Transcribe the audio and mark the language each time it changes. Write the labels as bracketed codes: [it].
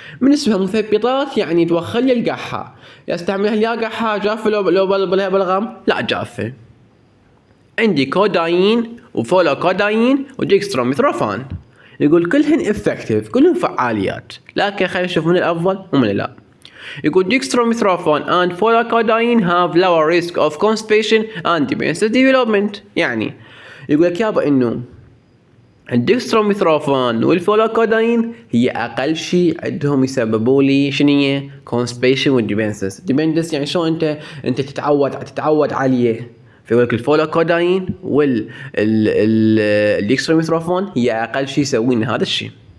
[ar] من اسمها مثبطات يعني توخر لي القحة. يستعملها يا قحة جافة لو بلغم؟ لا جافة. عندي كودايين وفولا كودايين وديكستروميثروفان، يقول كلهن افكتيف، كلهم فعاليات، لكن خلينا نشوف من الافضل ومن لا. يقول [en] dextromethorphan and folacodyne have lower risk of constipation and dementia development. [ar] يعني يقول لك يابا انه الديكستروميثروفان والفولاكوداين هي اقل شيء عندهم يسببوا لي شنية constipation والديبنسس. ديبندنس يعني شو انت تتعود عليه. فيقول لك الفولاكوداين والديكستروميثروفان هي اقل شيء يسوين هذا الشيء.